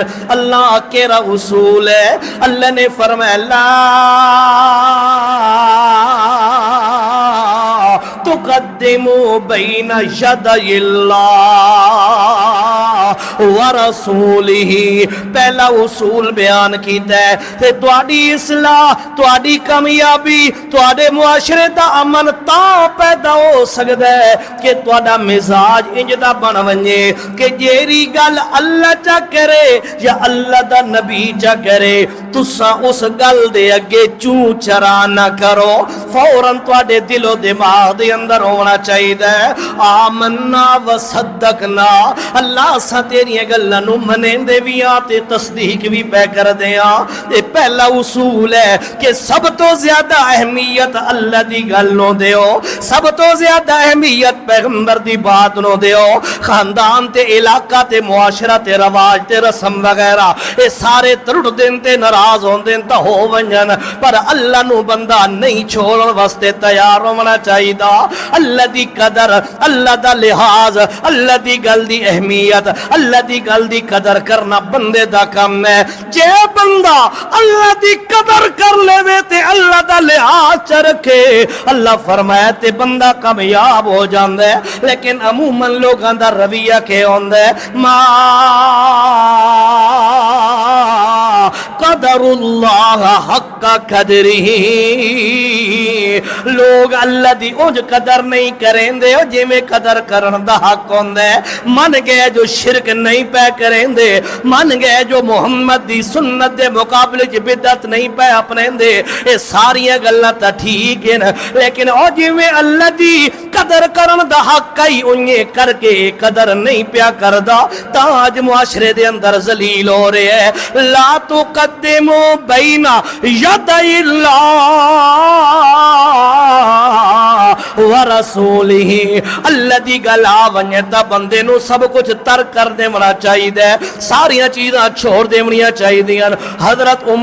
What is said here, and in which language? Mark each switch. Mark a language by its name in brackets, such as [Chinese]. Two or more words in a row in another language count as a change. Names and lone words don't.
[Saraiki] اللہ کیڑا اصول ہے؟ اللہ نے فرمایا [Arabic] لا تقدموا بین یدی اللہ ورسولہ۔ [Saraiki] پہلا اصول بیان کیتا ہے کہ تہاڈی اصلاح، تہاڈی کامیابی، تہاڈے معاشرے دا امن تاں پیدا ہو سکدا ہے کہ تہاڈا مزاج انج دا بن ونجے کہ جیڑی گل اللہ چا کرے یا اللہ دا نبی چا کرے تساں اس گل دے اگے چوں چرا نہ کرو، فوراً تہاڈے دل و دماغ دے اندر ہونا چاہیے [Arabic] آمنا و صدقنا، [Saraiki] اللہ سا تیریاں گلاں نو منیندے بھی ہاں تے تصدیق بھی پہ کر دیاں۔ یہ پہلا اصول ہے کہ سب تو زیادہ اہمیت اللہ دی گل نو دیو، سب تو زیادہ اہمیت پیغمبر دی بات نو دیو۔ خاندان تے علاقہ تے معاشرہ تے رواج تے رسم وغیرہ اے سارے ترڑ دین تے ناراض ہون دین تا ہو ونجن، پر اللہ نو بندہ نہیں چھوڑن واسطے تیار ہونا چاہیے۔ اللہ دی قدر، اللہ دا لحاظ، اللہ دی گل دی اہمیت، اللہ دی گل دی قدر کرنا بندے دا کام ہے۔ جے بندہ اللہ دی قدر کر لے تے اللہ دا لحاظ چ رکھے، اللہ فرمایا تے بندہ کامیاب ہو جاندا ہے۔ لیکن عموماً لوگاں دا رویہ کہ ہوندا ہے [Arabic] ما قدر اللہ حق قدرہ، [Saraiki] لوگ اللہ دی اونج قدر نہیں کریں دے جے میں قدر کرن دا حق ہوندا ہے۔ من گئے جو شرک نہیں پہ کریں دے، من گئے جو محمد دی سنت دے مقابلے چ بدعت نہیں پہ اپنے دے، اے ساری گلاں تا ٹھیک ہیں، لیکن او جے میں اللہ دی قدر کرن دا حق ہی انہیں کر کے قدر نہیں پیا کردا تا اج معاشرے دے اندر ذلیل ہو رہے ہیں۔ [Arabic] لا تقدموا بین یدی اللہ ورسولہ، [Saraiki] اللہ دی گل آ ونجے تا بندے نو سب کچھ ترک کر دینا چاہیے، ساریاں چیزاں چھوڑ دیونیاں چاہیے۔